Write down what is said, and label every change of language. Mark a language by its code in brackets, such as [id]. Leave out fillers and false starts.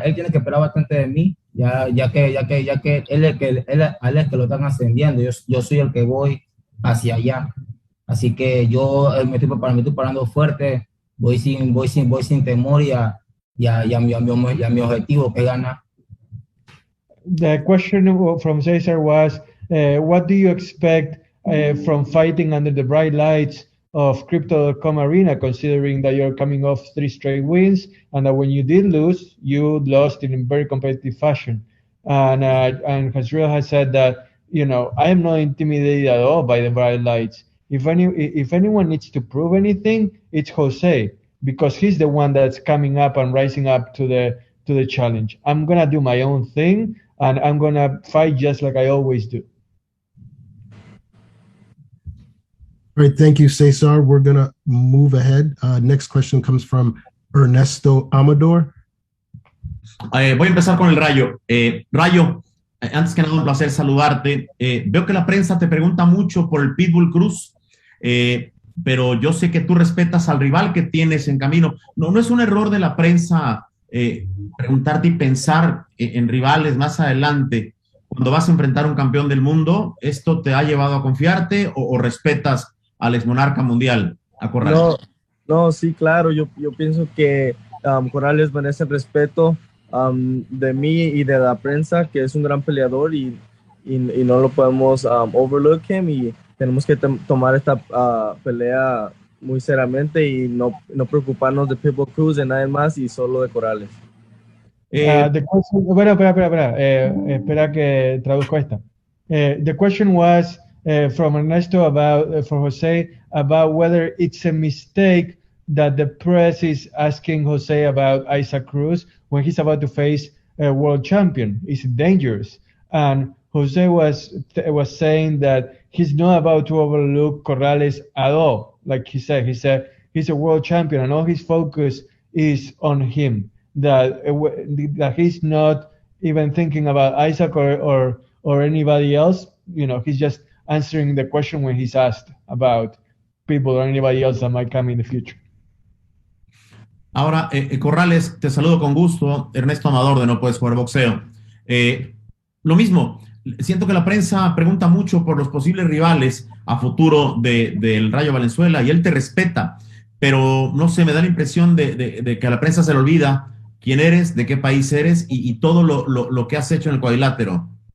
[es] Él tiene que esperar bastante de mí, ya que él es que lo están ascendiendo. Yo soy el que voy hacia allá. Así que yo me estoy preparando fuerte, voy sin temor y a mi objetivo, que gana. [en] The question from Cesar was, what do you expect from fighting under the bright lights of Crypto.com Arena, considering that you're coming off 3 straight wins, and that when you did lose, you lost in a very competitive fashion. And Hasriel has said that, I am not intimidated at all by the bright lights. If anyone needs to prove anything, it's Jose, because he's the one that's coming up and rising up to the challenge. I'm gonna do my own thing, and I'm gonna fight just like I always do. All right, thank you, Cesar. We're gonna move ahead. Next question comes from Ernesto Amador. [es] Voy a empezar con el Rayo. Rayo, antes que nada, un placer saludarte. Veo que la prensa te pregunta mucho por el Pitbull Cruz, pero yo sé que tú respetas al rival que tienes en camino. No es un error de la prensa preguntarte y pensar en rivales más adelante. Cuando vas a enfrentar a un campeón del mundo, ¿esto te ha llevado a confiarte o respetas al exmonarca mundial, a Corrales? No, sí, claro. Yo pienso que Corrales merece el respeto de mí y de la prensa, que es un gran peleador y no lo podemos [en] overlook him, [es] y tenemos que tomar esta pelea muy seriamente y no preocuparnos de Pitbull Cruz, de nadie más y solo de Corrales. [en] The question, [es] espera que traduzco esta. [en] The question was from Ernesto about for Jose about whether it's a mistake that the press is asking Jose about Isaac Cruz when he's about to face a world champion. Is it dangerous? And Jose was saying that he's not about to overlook Corrales at all. Like he said he's a world champion and all his focus is on him. That he's not even thinking about Isaac or anybody else. He's just answering the question when he's asked about people or anybody else that might come in the future. [es] Ahora, Corrales, te saludo con gusto. Ernesto Amador de No Puedes Jugar Boxeo. Lo mismo, siento que la prensa pregunta mucho por los posibles rivales a futuro del Rayo Valenzuela y él te respeta, pero no sé, me da la impresión de que a la prensa se le olvida quién eres, de qué país eres y todo lo que has hecho en el cuadrilátero.